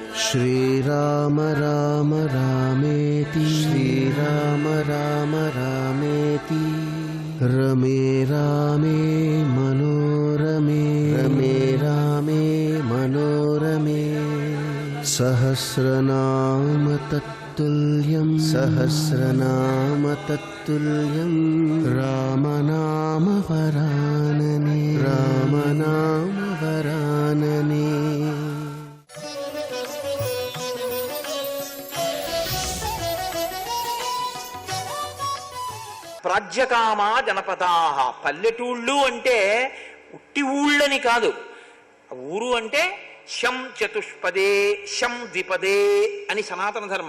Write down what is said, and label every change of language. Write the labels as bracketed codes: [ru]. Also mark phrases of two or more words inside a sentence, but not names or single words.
[sa] श्रीराम राम रामेति श्रीराम राम रामेति रमे रामे मनोरमे रमे रामे मनोरमे सहस्रनाम तत्तुल्यं सहस्रनाम तत्तुल्यं रामनाम वरानने रामनाम वरानने। ప్రాజ్యకామా జనపదాహ. [te] పల్లెటూళ్ళు అంటే ఉట్టి ఊళ్ళని కాదు, ఊరు అంటే [sa] శం చతుష్పదే శం ద్విపదే [te] అని సనాతన ధర్మం.